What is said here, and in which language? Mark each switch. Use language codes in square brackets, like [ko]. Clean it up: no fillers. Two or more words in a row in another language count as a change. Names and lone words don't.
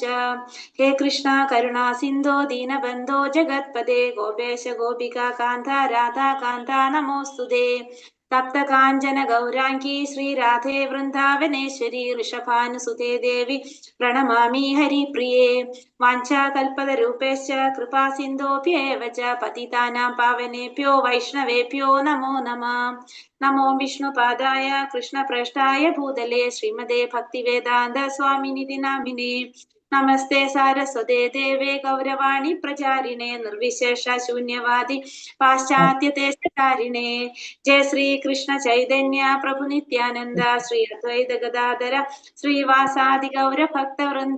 [sa] ഹേ കൃഷ്ണ കരുണാ സിന്ധോ ദീനബന്ധോ ജഗത്പദേ ഗോപേശ ഗോപികാ കാന്ത രാധാ കാന്ത നമോസ്തുതേ. തപ്തകാഞ്ചന ഗൗരാംഗീ ശ്രീരാധേ വൃന്ദാവനേശ്വരി ഋഷഭാനുസുതേ ദേവി പ്രണമാമി ഹരിപ്രിയേ. വാഞ്ചാകൽപതരൂപേശ്ച കൃപാ സിന്ധോഭ്യേവ ച പതിതാനാം പാവനേഭ്യോ വൈഷ്ണവേഭ്യോ നമോ നമഃ. നമോ വിഷ്ണുപാദായ കൃഷ്ണപ്രേഷ്ഠായ ഭൂതലേ ശ്രീമതേ ഭക്തിവേദാന്ത സ്വാമിനിധി നാമിനേ. നമസ്തേ സാരസ്വതേ ദേവേ ഗൗരവാണി പ്രചാരിണേ നിർവിശേഷ ശൂന്യവാദി പാശ്ചാത്യദേശകാരിണേ. ജയ ശ്രീ കൃഷ്ണ ചൈതന്യ പ്രഭു നിത്യാനന്ദ ശ്രീ അദ്വൈത ഗദാധര ശ്രീവാസാദി ഗൗര ഭക്തവൃന്ദ.